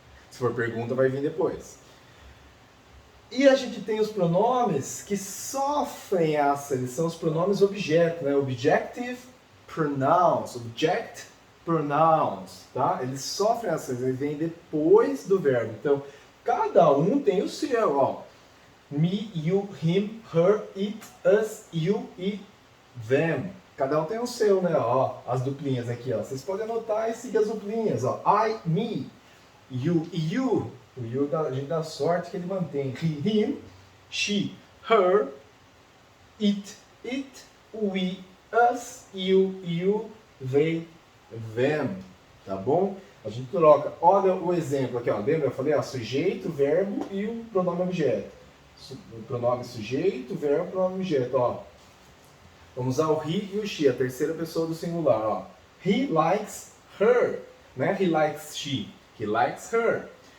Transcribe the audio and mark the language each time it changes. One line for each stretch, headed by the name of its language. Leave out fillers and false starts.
Portuguese: Se for pergunta, vai vir depois. E a gente tem os pronomes que sofrem essa, eles são os pronomes objeto, né?
English: Objective pronouns, object pronouns, tá?
Portuguese: Eles sofrem essa, eles vêm depois do verbo. Então, cada um tem o seu, ó.
English: Me, you, him, her, it, us, you e them.
Portuguese: Cada um tem o seu, né? Ó, as duplinhas aqui, ó. Vocês podem anotar e seguir as duplinhas, ó. I, me, you e you. O you, a gente dá sorte que ele mantém.
English: He, him, she, her, it, we, us, you, they, them.
Portuguese: Tá bom? A gente troca. Olha o exemplo aqui, ó. Lembra? Eu falei, ó, sujeito, verbo e o pronome objeto. O pronome sujeito, verbo, pronome objeto, ó. Vamos usar o he e o she, a terceira pessoa do singular, ó.
English: He likes her, né? He likes she. He likes her.